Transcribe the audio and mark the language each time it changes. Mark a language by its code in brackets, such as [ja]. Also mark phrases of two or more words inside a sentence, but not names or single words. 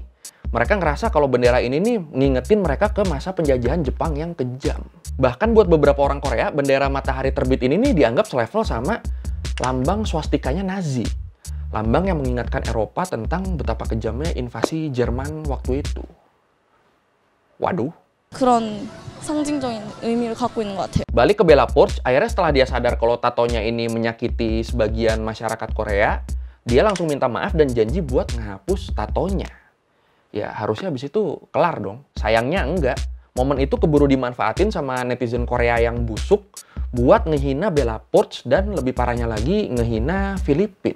[id] Mereka ngerasa kalau bendera ini nih ngingetin mereka ke masa penjajahan Jepang yang kejam. Bahkan buat beberapa orang Korea, bendera matahari terbit ini nih dianggap selevel sama lambang swastikanya Nazi. Lambang yang mengingatkan Eropa tentang betapa kejamnya invasi Jerman waktu itu. Waduh. [ko] 그런 상징적인 의미를 갖고 있는 것 같아요. [id] Balik ke Bella Poarch, akhirnya setelah dia sadar kalau tatonya ini menyakiti sebagian masyarakat Korea, dia langsung minta maaf dan janji buat ngehapus tatonya. Ya harusnya habis itu kelar dong. Sayangnya enggak. Momen itu keburu dimanfaatin sama netizen Korea yang busuk buat ngehina Bella Poarch dan lebih parahnya lagi ngehina Filipina.